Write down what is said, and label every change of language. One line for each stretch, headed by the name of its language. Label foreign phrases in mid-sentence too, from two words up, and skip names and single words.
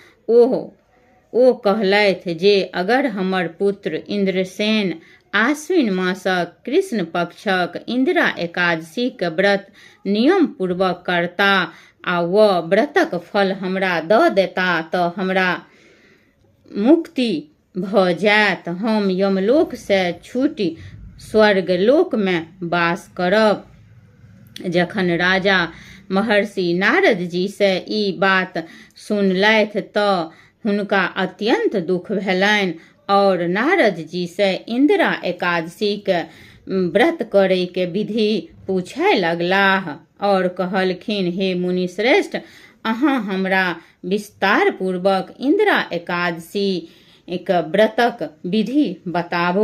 Maithili: ओ कहलथि जे अगर हमर पुत्र इंद्रसेन आश्विन मासक कृष्ण पक्षक इंदिरा एकादशी के व्रत नियम पूर्वक करता आ व व्रतक फल हमरा दऽ देता तऽ हमरा मुक्ति भ जायत। हम यमलोक से छूटि स्वर्गलोक में वास करब। जखन राजा महर्षि नारद जी से ई बात सुनलथि तऽ हुनका अत्यंत दुख भेलनि और नारद जी से इंदिरा एकादशी के व्रत करे के विधि पूछे लगलाह और कहलखिन, हे मुनि श्रेष्ठ, अहाँ हमरा विस्तार पूर्वक इंदिरा एकादशी एक व्रतक विधि बताबू।